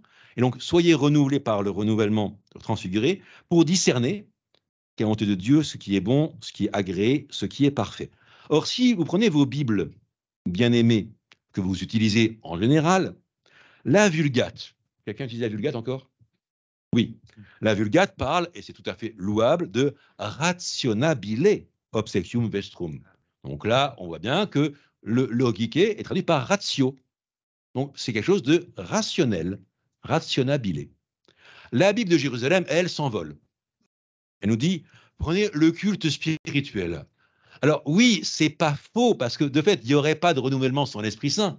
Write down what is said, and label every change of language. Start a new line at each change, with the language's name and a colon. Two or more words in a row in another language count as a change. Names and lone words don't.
French: Et donc, soyez renouvelés par le renouvellement transfiguré pour discerner, qui est la volonté de Dieu, ce qui est bon, ce qui est agréé, ce qui est parfait. Or, si vous prenez vos Bibles bien-aimées, que vous utilisez en général, la Vulgate, quelqu'un utilise la Vulgate encore? Oui, la Vulgate parle, et c'est tout à fait louable, de
Latin: rationabile obsequium vestrum.
French: Donc là, on voit bien que le logike est traduit par ratio. Donc c'est quelque chose de rationnel, rationabile. La Bible de Jérusalem, elle, s'envole. Elle nous dit, prenez le culte spirituel. Alors oui, c'est pas faux, parce que de fait, il n'y aurait pas de renouvellement sans l'Esprit Saint.